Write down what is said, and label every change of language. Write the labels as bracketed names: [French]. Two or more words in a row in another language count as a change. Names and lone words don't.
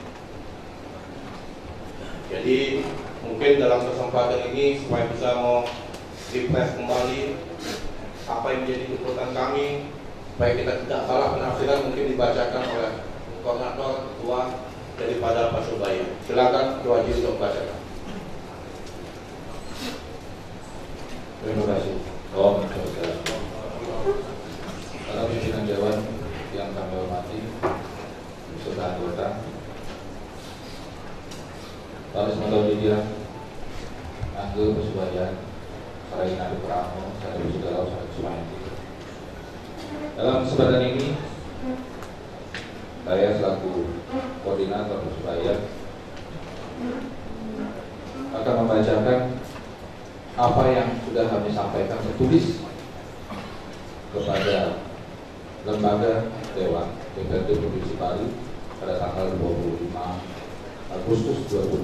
[Indonesian] Jadi mungkin dalam kesempatan ini supaya bisa mau refresh kembali apa yang menjadi tuntutan kami, supaya kita tidak salah penafsiran, mungkin dibacakan oleh koordinator ketua daripada Pak Subaya. Silakan Ketua Haji untuk membacakan. Terima kasih. [Sanskrit] Om Swastiastu. Para pimpinan Dewan yang kami hormati, beserta anggota, [Indonesian] Pak Rismanto Widya, Angge Persebaya, Sarai Nadi Pramo, Sarai Sudarau, Sarai Sumayati. Dalam kesempatan ini, saya selaku koordinator Persebaya akan membacakan apa yang sudah kami sampaikan tertulis kepada lembaga Dewan DPRD Provinsi Bali pada tanggal 25 Agustus 2016.